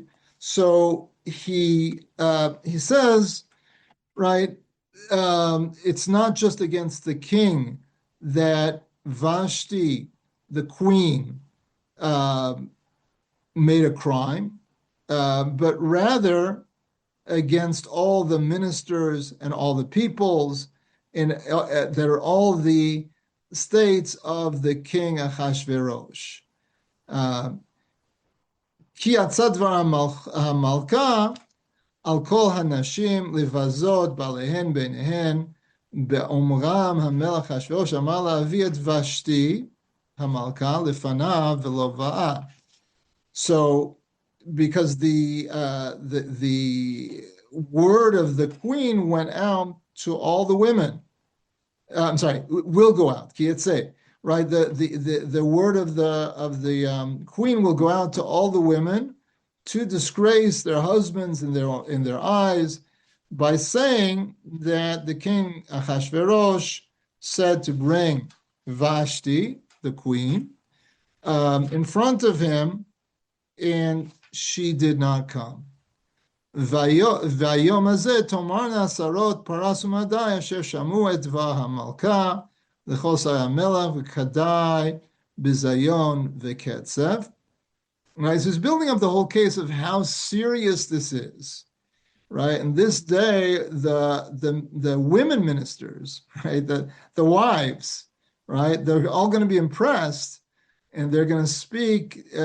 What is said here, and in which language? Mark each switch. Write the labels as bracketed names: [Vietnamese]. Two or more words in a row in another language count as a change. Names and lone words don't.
[English] So he says, right, it's not just against the king that Vashti, the queen, made a crime, but rather against all the ministers and all the peoples that are all the states of the king Achashverosh. [Hebrew] כי יצא דבר המלכה על כל הנשים להבזות בעליהן בעיניהן באמרם המלך אחשורוש אמר להביא את ושתי המלכה לפניו ולא באה. [English] So, because the word of the queen went out to all the women. I'm sorry, will go out. Right, the word of the queen will go out to all the women to disgrace their husbands in their eyes by saying that the king Achashverosh said to bring Vashti, the queen, in front of him, and she did not come. [Hebrew] והיום הזה תאמרנה שרות פרס ומדי אשר שמעו את דבר המלכה לכל שרי המלך וכדאי ביזיון וקצף. [English] Right, so he's building up the whole case of how serious this is, right? And this day, the women ministers, right, the wives, right, they're all going to be impressed, and they're going to speak.